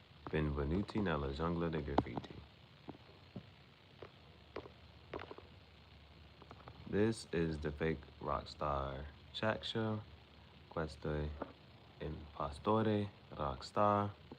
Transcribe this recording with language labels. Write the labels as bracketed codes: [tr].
[it] Benvenuti nella giungla di graffiti. [en] This is the fake rock star chat show. [it] Questo impostore rock star.